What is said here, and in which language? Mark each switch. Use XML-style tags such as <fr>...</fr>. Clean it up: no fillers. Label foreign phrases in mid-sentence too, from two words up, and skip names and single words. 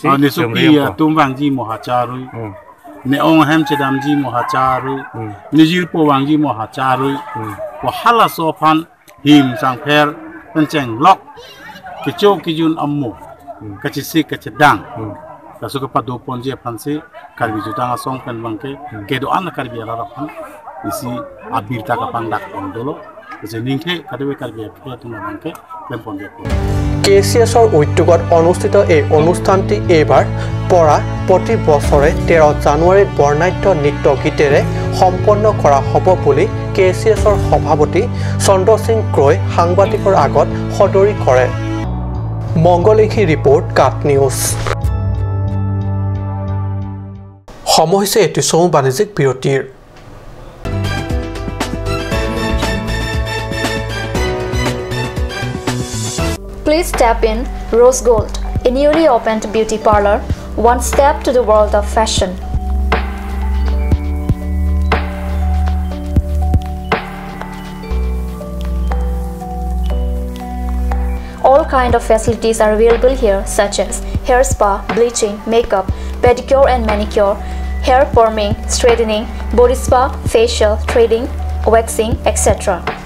<mjw>ne supi tum bangji mo hacharui ne ong hem chedam ji mo hacharui ne jirpo bangji mo hacharui ko hala sofan him sang pher penceng lok kicho kijun ammu kacisi kacedang kasu ke padu ponje pansi karbi jutang asong pen bangke kedo an karbi ala rapan isi abir ta kapandak ondolo je ningke kadewe karbi ke tuma bangke lemponje</mjw> <as>কেচিএছৰ উদ্যোগত অনুষ্ঠিত এই অনুষ্ঠানটি এইবাৰ পৰা প্ৰতি বছৰে 13 জানুৱাৰীত বৰ্ণাঢ্য নৃত্য গীতেৰে সম্পন্ন কৰা হ'ব বুলি কেচিএছৰ সভাপতি চন্দ্ৰ সিং ক্ৰয় সাংবাদিকৰ আগত সদৰি কৰে মংগলিখি ৰিপৰ্ট কাট নিউজ সময় হৈছে এটি চমু বাণিজ্যিক বিৰতিৰ</as> <en>Please tap in Rose Gold, a newly opened beauty parlor, one step to the world of fashion. All kind of facilities are available here, such as hair spa, bleaching, makeup, pedicure and manicure, hair forming, straightening, body spa, facial, threading, waxing, etc.</en>